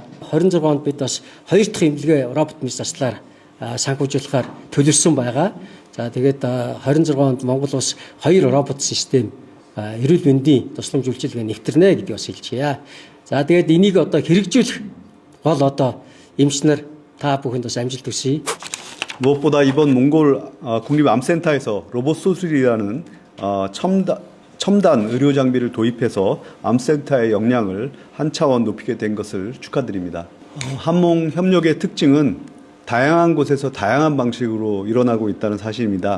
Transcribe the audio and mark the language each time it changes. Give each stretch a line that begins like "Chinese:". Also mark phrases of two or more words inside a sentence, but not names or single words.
Mongolian: 26 онд бид бас 2 дахь эмнэлгээ робот мэдсэлээр санхүүжүүлэхээр төлөвлөсөн байгаа. За тэгээд 26 онд Монгол улс 2 робот систем эрүүл мэндийн тусламж үйлчилгээ нэвтэрнэ гэдгийг бас хэлчихье. За тэгээд энийг одоо хэрэгжүүлэх бол одоо эмч нар та бүхэнд бас амжилт хүсье.
Korean: 무엇보다 이번 몽골 국립암센터에서 로봇 수술이라는 첨단 의료 장비를 도입해서 암센터의 역량을 한 차원 높이게 된 것을 축하드립니다. 한몽 협력의 특징은 다양한 곳에서 다양한 방식으로 일어나고 있다는 사실입니다.